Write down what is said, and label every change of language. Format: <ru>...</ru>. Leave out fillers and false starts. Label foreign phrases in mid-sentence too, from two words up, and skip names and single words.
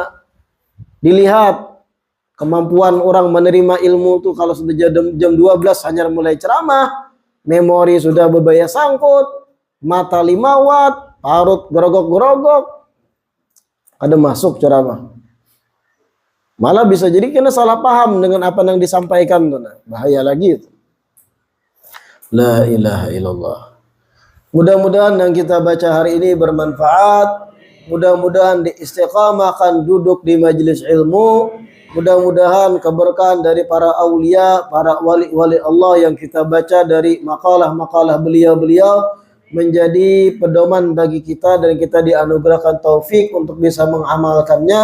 <bjn>Dilihat kemampuan orang menerima ilmu tuh kalau sudah jam 12 hanya mulai ceramah, memori sudah bebaya sangkut, mata 5 watt, parut gerogok-gerogok, ada masuk ceramah.</bjn> <id>Malah bisa jadi kena salah paham dengan apa yang disampaikan tuh. Nah, bahaya lagi itu.</id> <ar>La ilaha illallah.</ar> <id>Mudah-mudahan yang kita baca hari ini bermanfaat. Mudah-mudahan diistiqamahkan duduk di majelis ilmu. Mudah-mudahan keberkahan dari para aulia, para wali-wali Allah yang kita baca dari makalah-makalah beliau-beliau menjadi pedoman bagi kita dan kita dianugerahkan taufik untuk bisa mengamalkannya.</id>